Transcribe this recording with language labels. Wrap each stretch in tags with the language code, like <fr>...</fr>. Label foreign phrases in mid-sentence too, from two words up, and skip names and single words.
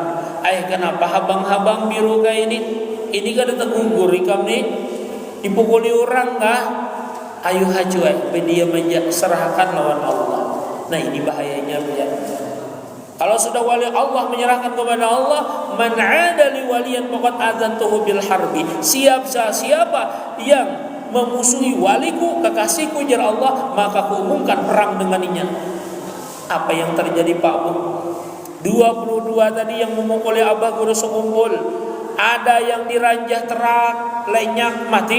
<bjn>Kenapa habang-habang biru kayak ini? Ini kan ada gugur ikam nih dipukuli orang kah? Ayo hajuai dia serahkan lawan Allah.</bjn> <id>Nah ini bahayanya ya. Kalau sudah wali Allah menyerahkan kepada Allah,</id> <ar>من عادى لي وليا فقد آذنته بالحرب.</ar> <id>Siapa yang memusuhi waliku, kekasihku jar Allah, maka kuumumkan perang denganinya. Apa yang terjadi Pak Bu? 22 tadi yang memukuli Abah Guru Sekumpul.</id> <bjn>Ada yang diranjah terak, lenyak, mati.</bjn>